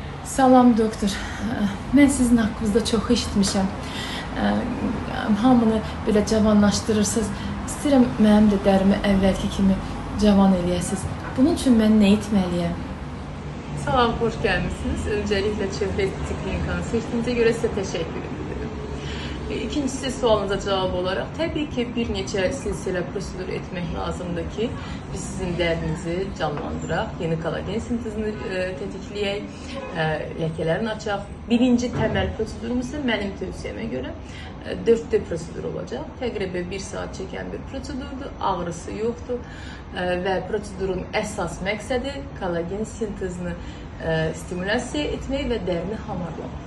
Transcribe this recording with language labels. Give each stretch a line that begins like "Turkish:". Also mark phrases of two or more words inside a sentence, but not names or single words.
Azerbaijani: Salam doktor. Mən sizin haqqınızda çox eşitmişəm. Hamını belə cavanlaşdırırsınız. İstəyirəm mənim də dərimi əvvəlki kimi cavan eləyəsiniz. Bunun üçün mən nə etməliyəm? Salam,
Turkish: hoş gelmişsiniz. Öncelikle Çevre Estetik Klinikanı seçtiğinize göre size teşekkür ederim. İkincisi sualınıza cevap olarak tabii ki
Azerbaijani: bir neçə silsilə prosedur etmək lazımdır ki biz sizin dərinizi canlandıraq, yeni kollagen sintezini tetikləyək, ləkələrini açaq. Birinci təməl prosedurumuz isə mənim tövsiyəmə görə 4D prosedur olacaq. Təqribən 1 saat çəkən bir prosedurdur, ağrısı yoxdur və prosedurun əsas məqsədi kollagen sintezini stimulyasiya etmək və dərini hamarlamaq.